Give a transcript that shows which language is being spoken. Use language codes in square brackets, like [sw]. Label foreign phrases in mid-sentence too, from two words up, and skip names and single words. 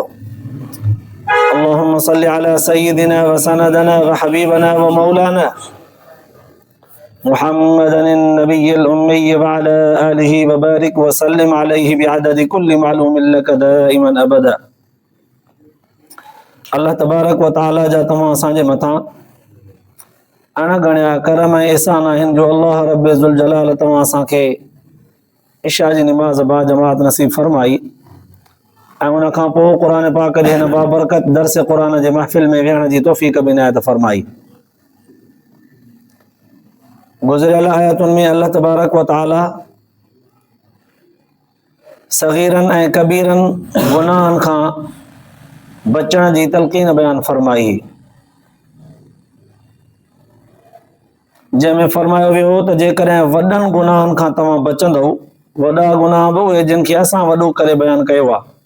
[ar] اللهم صل على سيدنا وسندنا وحبيبنا ومولانا محمد النبي الأمي وعلى آله وبارك وسلم عليه بعدد كل معلوم لك دائما أبدا. اللہ تبارک و تعالی [sd] جا تمام اسانجے متاں अणगणिया करम ऐं एहसान आहिनि जो [ar] الله رب ذو الجلال [sd] तव्हां असांखे इशा जी निमाज़ बा जमात नसीब फरमाई ऐं उन खां पोइ क़ुर पाक जे हिन बाबरकत दर्स क़ुर जे महफ़िल में विहण जी तौफ़ीक़ बि इनायत फरमाई. गुज़िरियल आयतुनि में [ar] الله تبارك وتعالى [sd] सग़ीरनि ऐं कबीरनि गुनाहनि खां बचण जी तलक़ीन बयान फरमाई, जंहिंमें फरमायो वियो त जेकॾहिं वॾनि गुनाहनि खां तव्हां बचंदव, वॾा गुनाह बि उहे जिन खे असां वॾो करे बयान कयो आहे,